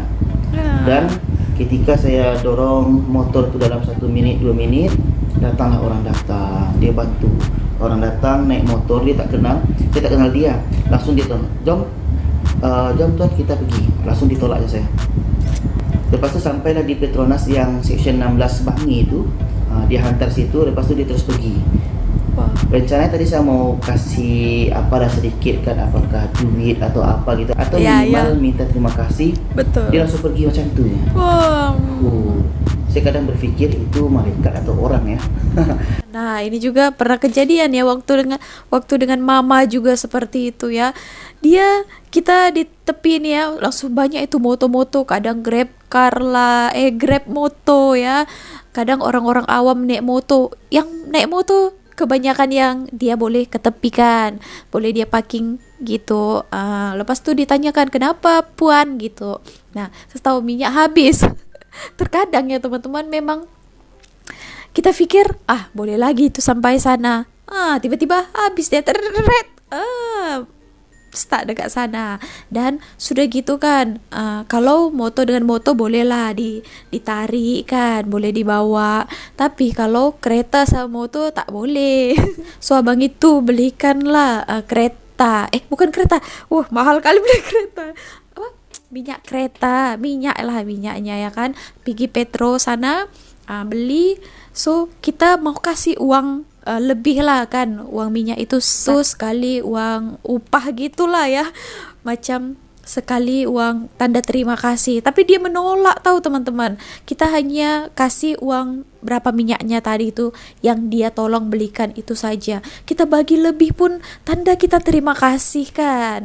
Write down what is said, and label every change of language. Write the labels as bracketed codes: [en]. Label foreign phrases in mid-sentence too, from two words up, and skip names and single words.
[ms] Dan ketika saya dorong motor tu dalam 1 minit, 2 minit, datanglah orang datang, dia bantu. Orang datang naik motor, dia tak kenal, saya tak kenal dia. Langsung dia tolong, jom tuan kita pergi. Langsung ditolak je saya. Lepas tu sampailah di Petronas yang section 16 Bangi itu, dia hantar situ, lepas tu dia terus pergi. [id] Rencananya tadi saya mau kasih apalah sedikit kan, apakah duit atau apa gitu, atau minimal minta terima kasih. [ms] Betul. Dia langsung pergi macam tu ya. Saya kadang berfikir itu malaikat atau orang ya. [id] Nah, ini juga pernah kejadian ya waktu dengan mama juga seperti itu ya. [ms] Kita di tepi nih ya, langsung banyak itu moto-moto, kadang Grab car lah, Grab moto ya. Kadang orang-orang awam naik moto. Yang naik moto kebanyakan yang dia boleh ketepikan, boleh dia parking gitu. Lepas tu ditanyakan kenapa puan gitu. Nah, setahu minyak habis. Terkadang ya teman-teman, memang kita pikir boleh lagi itu sampai sana, tiba-tiba habis dia stuck dekat sana. Dan sudah gitu kan, kalau moto dengan moto bolehlah ditarik kan, boleh dibawa. Tapi kalau kereta sama moto tak boleh. So abang itu belikanlah kereta, bukan kereta, wah mahal kali beli kereta, apa, minyak kereta, minyaknya ya kan, pergi Petro sana, beli. So kita mau kasih uang lebih lah kan, uang minyak itu sekali uang upah gitulah ya, macam sekali uang tanda terima kasih. Tapi dia menolak tahu teman-teman, kita hanya kasih uang berapa minyaknya tadi itu yang dia tolong belikan itu saja, kita bagi lebih pun tanda kita terima kasih kan.